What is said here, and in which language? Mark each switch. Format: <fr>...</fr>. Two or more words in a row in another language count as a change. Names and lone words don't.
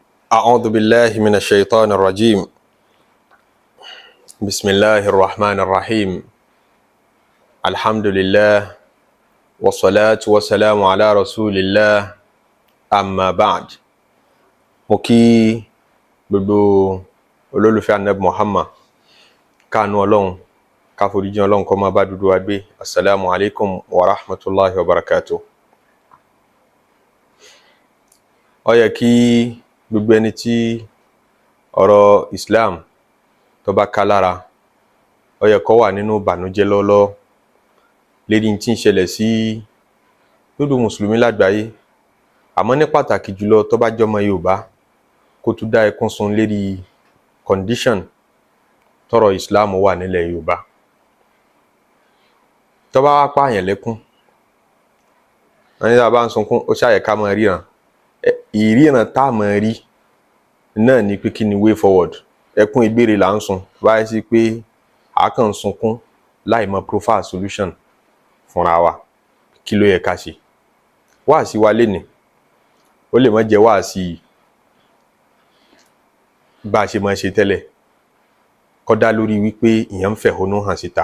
<ar>أعوذ بالله من الشيطان الرجيم. بسم الله الرحمن الرحيم. الحمد لله والصلاة والسلام على رسول الله. أما بعد.</ar> <yo>Mo kí gbogbo olólùfẹ́ Ànábì Muhammad, káànú Ọlọ́run, káforíjì Ọlọ́run kó máa bá dúdú wa gbé.</yo> <ar>السلام عليكم ورحمة الله وبركاته.</ar> <yo>Ó yẹ kí gbogbo ẹni tí ọ̀rọ̀ Islam tó bá ká lára, ó yẹ kó wà nínú ìbànújẹ́ lọ́lọ́ lérí tí ń ṣẹlẹ̀ sí gbogbo mùsùlùmí lágbàáyé, àmọ́ ní pàtàkì jùlọ tó bá jọmọ Yorùbá, kó tún dá ẹkún sun lérí condition tọ́rọ̀ Islam wà nílẹ̀ Yorùbá. Tó bá wá pààyàn lẹ́kún, wọ́n ní tá a bá ń sunkún, ó ṣàyẹ ká máa ríran. Ìríran tá a máa rí náà ni pé kí ni</yo> <en>way forward.</en> <yo>Ẹkún ìgbére là ń sun, báyìí sí pé a kàn ń sunkún láì mọ</yo> <en>profile solution</en> <yo>fúnra wa. Kí ló yẹ ká ṣe? Wáàsí wa lénìí, ó lè má jẹ́ wáàsí bá a ṣe máa ṣe tẹ́lẹ̀, kó dá lórí wípé ìyẹn ń fẹ̀hónú hàn síta.</yo>